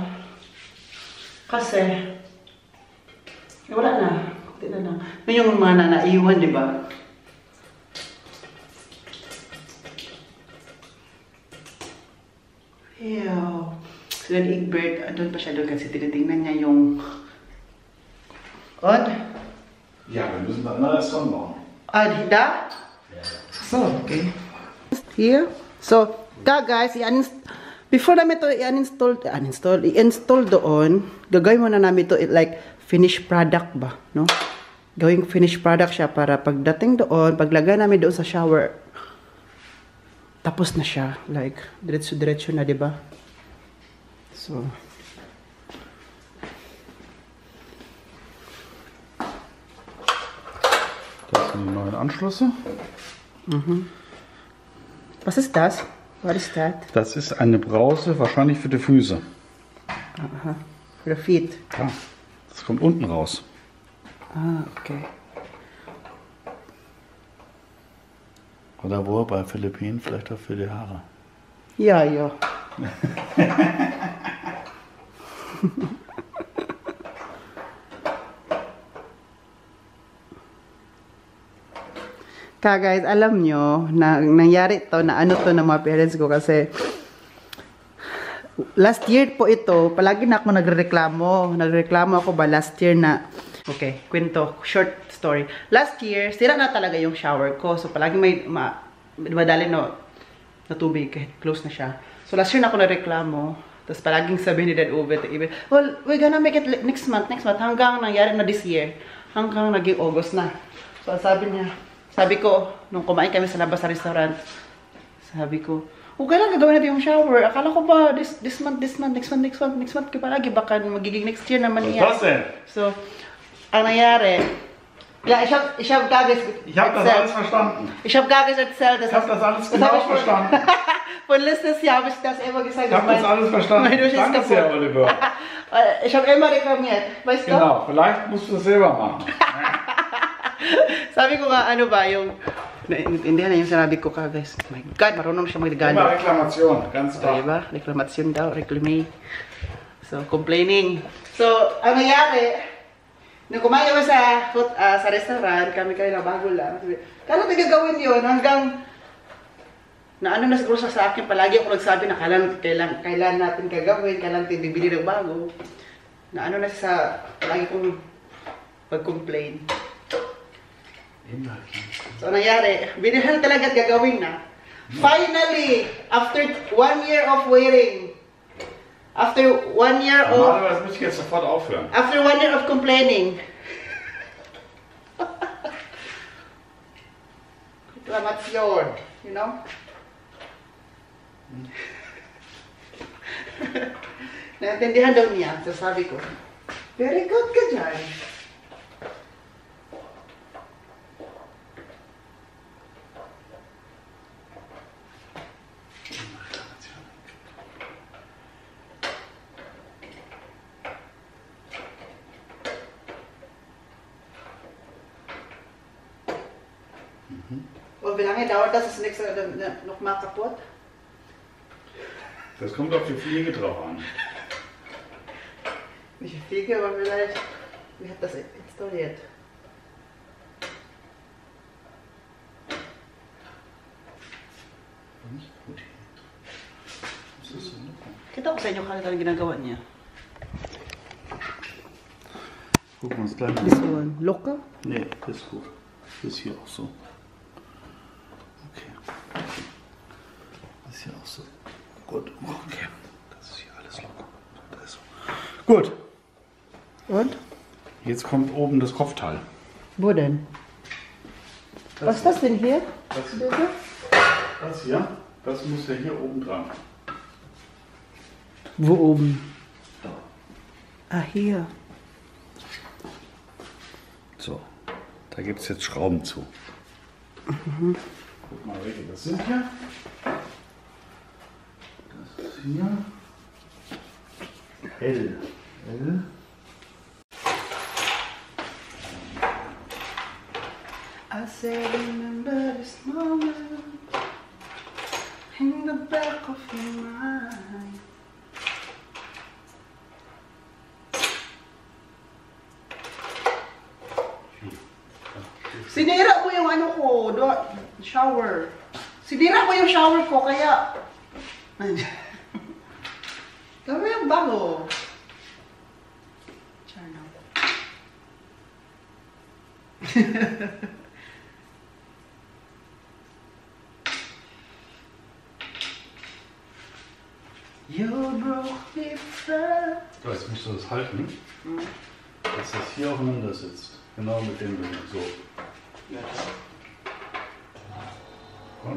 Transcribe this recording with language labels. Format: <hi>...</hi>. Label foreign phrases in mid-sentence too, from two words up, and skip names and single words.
<tl>Kasi wala na. Kunti na lang. Yun yung mga naiwan, di ba? Ew. So, then Egbert, doon pa siya doon kasi tinitingnan niya yung...</tl> <en>Odd?</en> <de>Ja, wir müssen dann alles dran machen. Odd, da?</de> <en>So, okay. Here. So, guys, before</en> <tl>namin ito i-install doon, gagawin muna namin ito</tl> <en>like finished product</en> <tl>ba, no? Gawing</tl> <en>finished product</en> <tl>siya para pagdating doon, paglagay namin doon sa shower, tapos na siya. Like, diretso-diretso na, di ba? So,</tl> <de>Das sind die neuen Anschlüsse. was ist das?</de> <en>What is that?</en> <de>Das ist eine Brause, wahrscheinlich für die Füße. Aha. Für</de> <en>the feet.</en> <de>Ja, das kommt unten raus.</de> <en>Ah, okay.</en> <de>Oder wo? Bei Philippinen vielleicht auch für die Haare. Ja, ja.</de> <tl>Guys, alam nyo, na nangyari to, na ano to ng mga parents ko kasi</tl> <en>last year</en> <tl>po ito, palagi na ako nagreklamo ako ba</tl> <en>last year</en> <tl>na, okay, kwento,</tl> <en>short story. Last year,</en> <tl>sira na talaga yung shower ko, so palagi may madali na tubig, kahit close na siya.</tl> <en>So last year</en> <tl>na ako nagreklamo, tapos palaging sabi ni Dad Uwe,</tl> <en>well, we're gonna make it next month,</en> <tl>hanggang nangyari na</tl> <en>this year,</en> <tl>hanggang naging August na. So sabi ko, nung kumain kami sa labas sa restaurant, sabi ko, okay lang gagawin natin yung shower. Akala ko ba,</tl> <en>this month, next month</en> <tl>ka palagi, baka magiging</tl> <en>next year</en> <tl>naman yan.</tl> <de>Was denn?</de> <tl>So, ang nangyari,</tl> <de>ja, ich hab gar nichts Ich habe das alles verstanden. Ich habe gar nichts erzählt. Ich habe das alles genau verstanden. Von letztes Jahr habe ich das immer gesagt. Ich habe das alles verstanden. Danke sehr, Oliver. Ich habe immer reklamiert, weißt du? Genau, vielleicht musst du das selber machen.</de> <tl>Sabi ko nga, ano ba, yung... Hindi na yung sinabi ko ka, guys.</tl> <en>My God,</en> <tl>marunong siya magregalo.</tl> <de>Immer Reklamation, ganz klar.</de> <tl>Diba? Reklamasyon daw, reclame.</tl> <en>So, complaining.</en> <tl>So, ang nangyari, nung kumain kami sa restaurant, kami kayo na bago lang. Kala tayo gagawin yun hanggang na ano na siguro sa akin, palagi ako nagsabi na kailan natin gagawin, kailan natin bibili ng bago. Na ano na sa palagi kong pag-complain. So, nangyari, binili na talaga at gagawin na.</tl> <en>Finally, after 1 year of waiting, after 1 year of...</en> <de>Normalerweise muss ich jetzt sofort aufhören.</de> <en>After 1 year of complaining. Reklamasyon, you know?</en> <tl>Naintindihan daw niya. So sabi ko,</tl> <en>very good</en> <tl>ka dyan.</tl> <de>Und wie lange dauert das, das nächste noch mal kaputt? Das kommt auf die Pflege drauf an. Nicht die Pflege, aber vielleicht, wie hat das installiert? Nicht gut. Was ist denn?</de> <tl>Kita ko sa inyo kanila ang ginagawa niya.</tl> <de>Gucken wir uns gleich</de> <en>This</en> <de>an.</de> <en>one.</en> <de>Locker? Nee, das ist gut. Das ist hier auch so. Okay. Das ist hier auch so. Gut, okay. Das ist hier alles locker. Das ist so. Gut. Und? Jetzt kommt oben das Kopfteil. Wo denn? Was ist das denn hier? Das hier, das muss ja hier oben dran. Wo oben? Ah, hier. So, da gibt es jetzt Schrauben zu. Guck mal, welche das sind hier. Das ist hier L. L.</de> <en>I say remember this moment in the back of your mind.</en> <tl>Sinira ko yung ano ko, shower. Sinira ko yung shower ko, kaya... Kami yung bago. Charno.</tl> <en>You broke me first.</en> <de>So, jetzt musst du das halten, dass das hier aufeinander sitzt. Genau mit dem Ding. So. Ja. Und?</de>